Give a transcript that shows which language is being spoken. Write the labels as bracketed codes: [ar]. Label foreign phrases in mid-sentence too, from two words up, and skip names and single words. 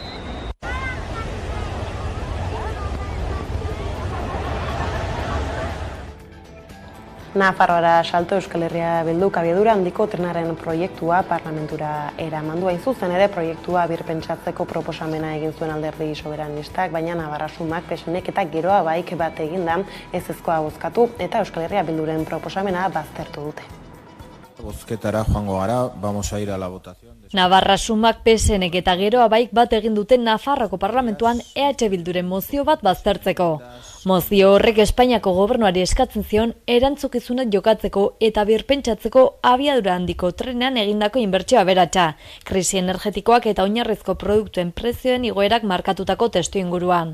[eu] Nafarroara salto Euskal Herria Bilduk abiadura handiko trenaren proiektua parlamentura eramandu hain zuzen ere proiektua birpentsatzeko proposamena egin zuen alderdi soberanistak, baina Navarra Sumak PSNek eta geroa baik bat eginda ezezkoa bozkatu eta Euskal Herria Bilduren proposamena baztertu dute. Bozketara joango gara, [es] vamos a ir a la votación. [eu] Navarra Sumak PSNek eta geroa baik bat egin dute Nafarroko parlamentuan EH Bilduren mozio bat baztertzeko. Mozio horrek Espainiako gobernuari eskatzen zion erantzukizunak jokatzeko eta birpentsatzeko abiadura handiko trenean egindako inbertsio aberatsa, krisi energetikoak eta oinarrizko produktuen prezioen igoerak markatutako testuinguruan.